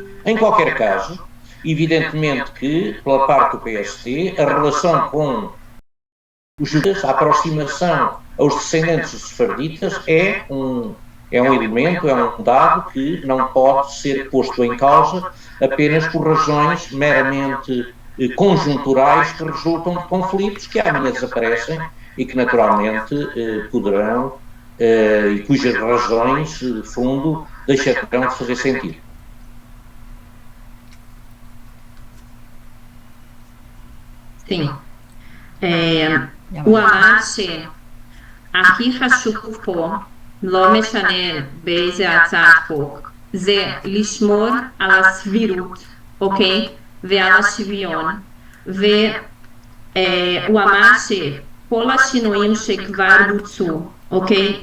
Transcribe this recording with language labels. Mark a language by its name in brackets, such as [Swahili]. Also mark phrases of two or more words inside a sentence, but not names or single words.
[Portuguese] Em qualquer caso, evidentemente que, pela parte do PST, a relação com os judeus, a aproximação aos descendentes dos sefarditas é um elemento, é um dado que não pode ser posto em causa apenas por razões meramente conjunturais que resultam de conflitos que amanhã desaparecem e que naturalmente poderão, e cujas razões, de fundo, deixarão de fazer sentido. sim. [Hebrew] הוא אמר שהכי חשוב פה, לא משנה באיזה הצעת חוק, זה לשמור על הסבירות, אוקיי? ועל השוויון. והוא אמר שכל השינויים שכבר בוצעו, אוקיי?